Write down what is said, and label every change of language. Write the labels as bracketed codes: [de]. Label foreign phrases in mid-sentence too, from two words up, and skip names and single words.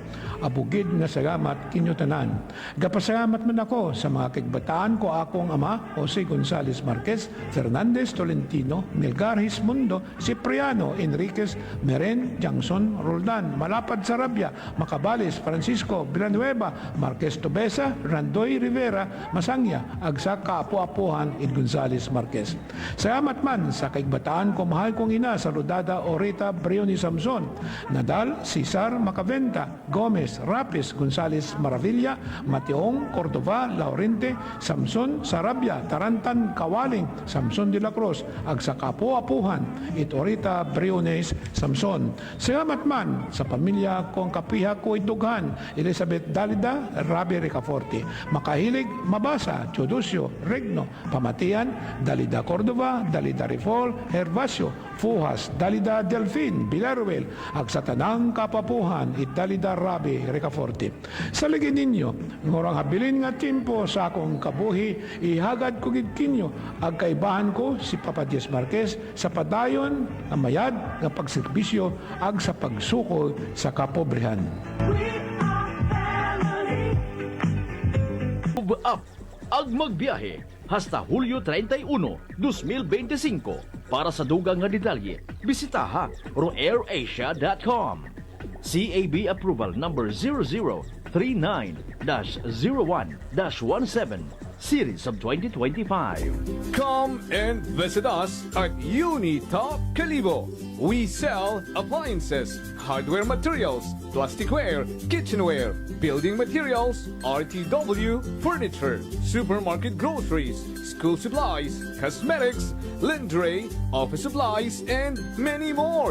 [akl] Abugid nga salamat kinyo tanan. Gapasalamat man ako sa mga kigbataan ko akong ama Jose Gonzales Marquez, Fernandez Tolentino, Melgar Hismundo, Cipriano Enriquez, Meren Jangson Roldan, Malapad Sarabia, Macabales Francisco Villanueva, Villanueva, Marquez Tobesa, Randoy Rivera, Masangya, ag sa kaapu-apuhan id Gonzales Marquez. Salamat man sa kaigbataan ko mahal kong ina sa Rodada Orita Brioni Samson, Nadal, Cesar Macaventa, Gomez, Rapis, Gonzales Maravilla, Mateong, Cordova, Laurente, Samson, Sarabia, Tarantan, Kawaling, Samson de la Cruz, ag sa kaapu-apuhan id Orita Briones Samson. Salamat man sa pamilya kong kapiha ko idughan, Elizabeth Dalida, Rabi Ricaforte, Makahilig, Mabasa, Teodosio, Regno, Pamatian, Dalida Cordova, Dalida Rifol, Hervasio, Fuhas, Dalida Delfin, Villaruel, ag sa tanang kapapuhan it Dalida Rabi Ricaforte. Sa ligi ninyo, ngorang habilin nga timpo sa akong kabuhi, ihagad ko gidkinyo, ag kaibahan ko si Papa Diez Marquez sa padayon nga mayad nga pagserbisyo ag sa pagsukol sa kapobrehan. [en] Move up [akl] ag magbiyahe hasta Hulyo 31, 2025. Para sa dugang nga detalye, bisitaha roairasia.com. [en] CAB approval number 0039-01-17 series of 2025. Come and visit us at Unitop Calibo. We sell appliances, hardware materials, plasticware, kitchenware, building materials, RTW, furniture, supermarket groceries, school supplies, cosmetics, lingerie, office supplies, and many more.